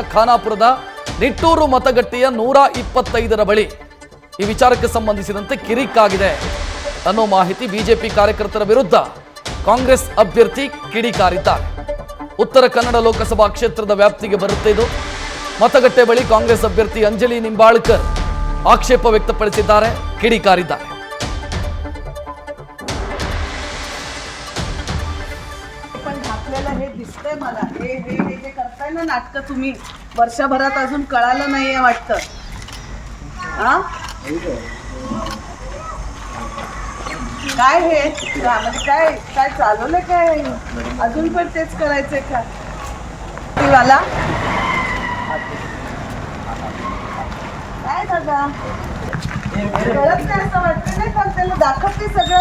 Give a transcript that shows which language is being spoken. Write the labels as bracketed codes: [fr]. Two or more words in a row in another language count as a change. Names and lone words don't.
[kn] ಖಾನಾಪುರದ ನಿಟ್ಟೂರು ಮತಗಟ್ಟೆಯ 125ರ ಬಳಿ ಈ ವಿಚಾರಕ್ಕೆ ಸಂಬಂಧಿಸಿದಂತೆ ಕಿರಿಕಾಗಿದೆ ಅನ್ನೋ ಮಾಹಿತಿ. ಬಿಜೆಪಿ ಕಾರ್ಯಕರ್ತರ ವಿರುದ್ಧ ಕಾಂಗ್ರೆಸ್ ಅಭ್ಯರ್ಥಿ ಕಿಡಿಕಾರಿದ್ದಾರೆ. ಉತ್ತರ ಕನ್ನಡ ಲೋಕಸಭಾ ಕ್ಷೇತ್ರದ ವ್ಯಾಪ್ತಿಗೆ ಬರುತ್ತೆ ಇದು. ಮತಗಟ್ಟೆ ಬಳಿ ಕಾಂಗ್ರೆಸ್ ಅಭ್ಯರ್ಥಿ ಅಂಜಲಿ ನಿಂಬಾಳ್ಕರ್ ಆಕ್ಷೇಪ ವ್ಯಕ್ತಪಡಿಸಿದ್ದಾರೆ, ಕಿಡಿಕಾರಿದ್ದಾರೆ. [mr] हे दिसतंय मला हे हे हे जे करताय ना नाटक तुम्ही वर्षभरात अजून कळालं नाहीये वाटतं. काय हे म्हणजे काय काय चालवलं काय अजून पण तेच करायचंय का मला काय दादा कळत नाही असं वाटतं नाही पण त्याला दाखवते सगळं.